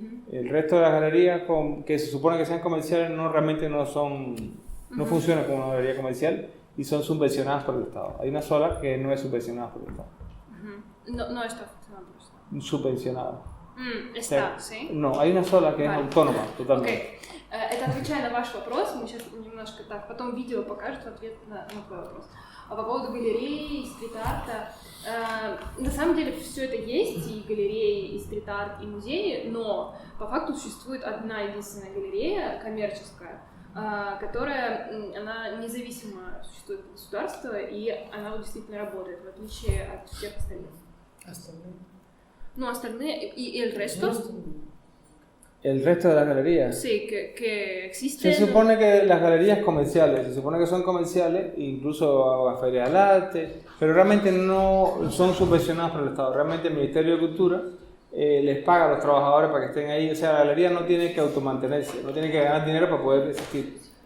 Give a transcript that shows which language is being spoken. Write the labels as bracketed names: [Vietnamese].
[Spanish] El resto de las galerías que se supone que sean comerciales realmente no funcionan como una galería comercial y son subvencionadas por el Estado. Hay una sola que no es subvencionada por el Estado. No está funcionando por el Estado. Subvencionada. Está, O sea, sí. No, hay una sola que es autónoma, totalmente. [Russian] Окей. Это отвечая на ваш вопрос, мы сейчас немножко так, потом видео покажет ответ на твой вопрос. А по поводу галереи и стрит-арта, на самом деле все это есть, и галереи, и стрит-арт, и музеи, но по факту существует одна единственная галерея коммерческая, которая, она независимо существует от государства, и она вот действительно работает, в отличие от всех остальных. Остальные? Ну, остальные, и [Spanish] el resto... El resto de las galerías. Sí, que existen... Se supone que las galerías comerciales, se supone que son comerciales, incluso a ferias del arte, pero realmente no son subvencionadas por el Estado. Realmente el Ministerio de Cultura les paga a los trabajadores para que estén ahí. O sea, la galería no tiene que automantenerse, no tiene que ganar dinero para poder existir.